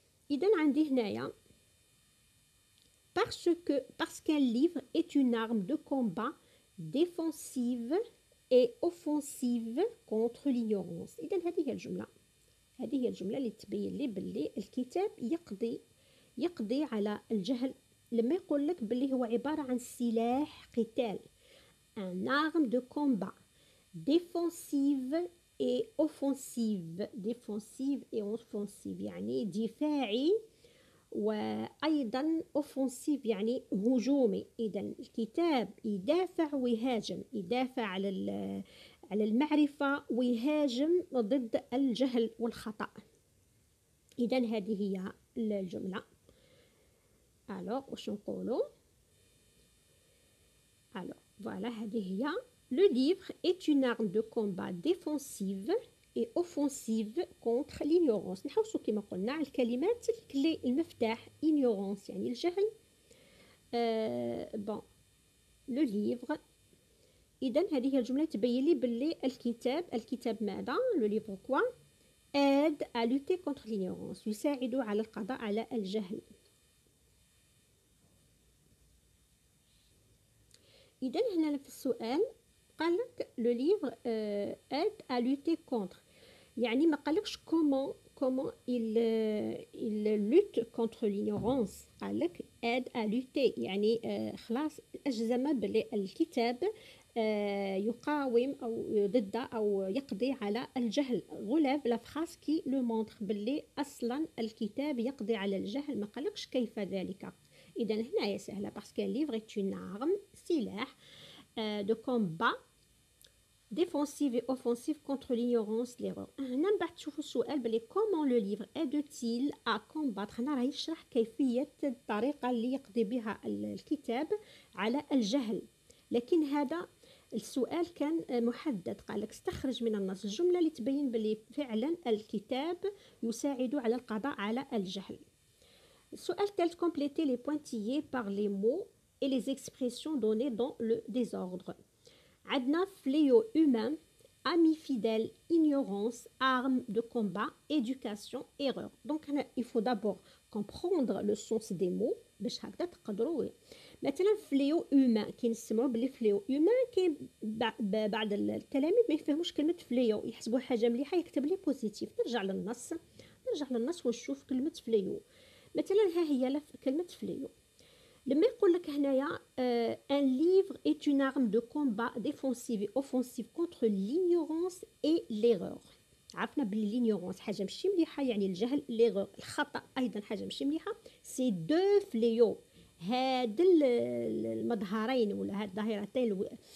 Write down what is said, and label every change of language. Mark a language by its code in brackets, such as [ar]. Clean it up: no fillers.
[ar] إذا عندي هنايا [fr] parce qu'un livre est une arme de combat défensive et offensive contre l'ignorance. [ar] إذا هذه هي الجملة اللي تبين لي باللي الكتاب يقضي على الجهل. لما يقول لك باللي هو عبارة عن سلاح قتال، [fr] un arme de combat défensive et offensive. défensive et offensive [ar] يعني دفاعي وأيضا أوفنسيف يعني هجومي. إذا الكتاب يدافع ويهاجم، يدافع على المعرفة ويهاجم ضد الجهل والخطأ. إذا هذه هي الجملة. ألو واش نقولوا؟ ألو فوالا هذه هي [fr] Le livre est une arme de combat défensive et offensive contre l'ignorance. [ar] نحوسوا كما قلنا على الكلمات الكلي المفتاح ignorance يعني الجهل. [fr] bon le livre. [ar] إذا هذه الجملة تبين لي باللي الكتاب ماذا؟ [fr] le livre quoi؟ aide à lutter contre l'ignorance، [ar] يساعد على القضاء على الجهل. إذا هنا في السؤال قال لك [fr] le livre aide à lutter contre، [ar] يعني ما قالكش [fr] comment il lutte contre l'ignorance، [ar] قال لك [fr] aide à lutter [ar] يعني خلاص أجزم باللي الكتاب يقاوم أو ضد أو يقضي على الجهل. غلاف لا فراس كي لو مونتر باللي أصلا الكتاب يقضي على الجهل، ما قالكش كيف ذلك. إذا هنا سهلة باسكو ليفر [fr] est une arme سلاح de combat défensive et offensive contre l'ignorance l'erreur. [ar] هنا من بعد تشوفوا السؤال بلي [fr] comment le livre aide-t-il à combattre. [ar] هنا راه يشرح كيفية الطريقة اللي يقضي بها الكتاب على الجهل، لكن هذا السؤال كان محدد. قال لك استخرج من النص الجملة اللي تبين بلي فعلا الكتاب يساعد على القضاء على الجهل. السؤال الثالث [fr] compléter les pointillés par les mots et les expressions données dans le désordre. [ar] عندنا [fr] fléau humain, ami fidèle, ignorance, arme de combat, éducation, erreur. Donc il faut d'abord comprendre le sens des mots [ar] باش هكذا تقدروا مثلا فليو هومان كنسمعوا بلي فليو هومان كاين بعض التلاميذ ما يفهموش كلمه فليو يحسبوها حاجه مليحه يكتب لي بوزيتيف نرجع للنص ونشوف كلمه فليو مثلا ها هي كلمه فليو لما يقول لك هنايا ان ليفر [fr] est une arme de combat défensive et offensive contre l'ignorance et l'erreur [ar] عرفنا بلي لينيورونس حاجه ماشي مليحه يعني الجهل ليغور الخطا ايضا حاجه ماشي مليحه سي دو فليو هاد المظهرين ولا هاد الظاهرتين